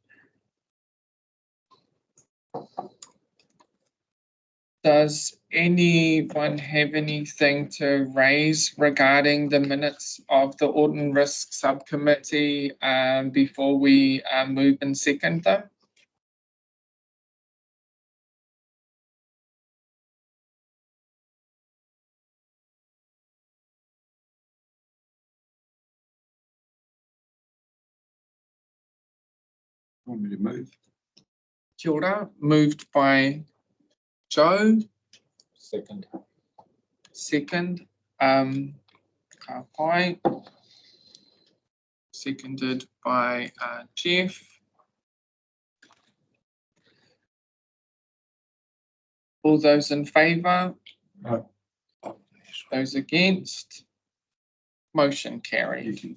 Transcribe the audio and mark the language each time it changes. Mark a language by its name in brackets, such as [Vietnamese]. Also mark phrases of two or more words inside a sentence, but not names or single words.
[English] Does anyone have anything to raise regarding the minutes of the Audit and Risk Subcommittee before we move and second them? Want me to move? [Māori] Kia ora, [English] moved by Joe. Second. Second, [Māori] ka pai. [English] Seconded by Jeff. All those in favour? No. Those against? Motion carried.